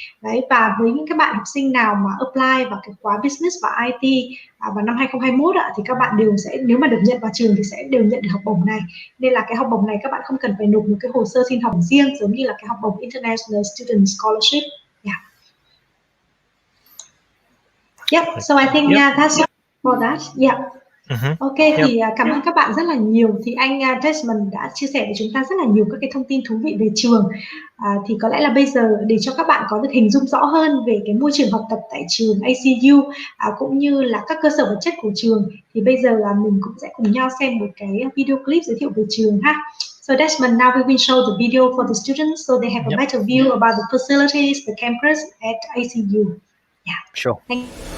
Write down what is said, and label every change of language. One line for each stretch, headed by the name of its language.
Vietnamese: Đấy, và với những các bạn học sinh nào mà apply vào cái khóa business và IT vào năm 2021 thì các bạn đều sẽ, nếu mà được nhận vào trường thì sẽ đều nhận được học bổng này. Nên là cái học bổng này các bạn không cần phải nộp một cái hồ sơ xin học riêng giống như là cái học bổng International Student Scholarship.
English: So I think that's all for that.
Vietnamese: Ok, thì cảm ơn các bạn rất là nhiều. Thì anh Desmond đã chia sẻ với chúng ta rất là nhiều các cái thông tin thú vị về trường. Thì có lẽ là bây giờ để cho các bạn có được hình dung rõ hơn về cái môi trường học tập tại trường ACU cũng như là các cơ sở vật chất của trường, thì bây giờ là mình cũng sẽ cùng nhau xem một cái video clip giới thiệu về trường ha.
English: So Desmond, now we will show the video for the students so they have a better view about the facilities, the campus at ACU. Sure. Thank you.